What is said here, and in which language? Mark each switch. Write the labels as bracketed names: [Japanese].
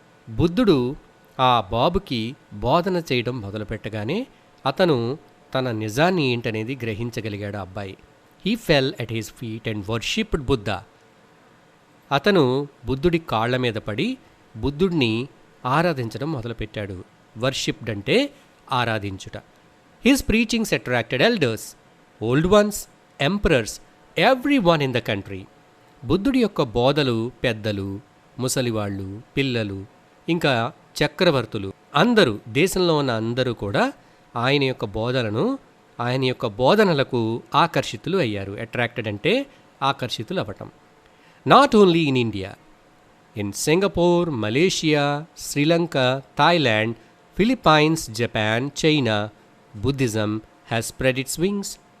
[Telugu] బుద్ధుడు ఆ బాబుకి బోధన చేయడం మొదలుపెట్టగానే అతను తన నిజాన్ని ఏంటనేది గ్రహించగలిగాడు. [English] అబ్బాయి he fell at his feet and worshipped Buddha. [Telugu] అతను బుద్ధుడి కాళ్ల మీద పడి బుద్ధుడిని ఆరాధించడం మొదలుపెట్టాడు. వర్షిప్డ్ అంటే ఆరాధించుట. [English] His preachings attracted elders, old ones, emperors, everyone in the country. [Telugu] బుద్ధుడి యొక్క బోధలు పెద్దలు, ముసలివాళ్ళు, పిల్లలు, ఇంకా చక్రవర్తులు అందరూ, దేశంలో ఉన్న అందరూ కూడా ఆయన యొక్క బోధలను, ఆయన యొక్క బోధనలకు ఆకర్షితులు అయ్యారు. అట్రాక్టెడ్ అంటే ఆకర్షితులు అవ్వటం. [English] Not only in India, in Singapore, Malaysia, Sri Lanka, Thailand, Philippines, Japan, China, Buddhism has spread it's wings.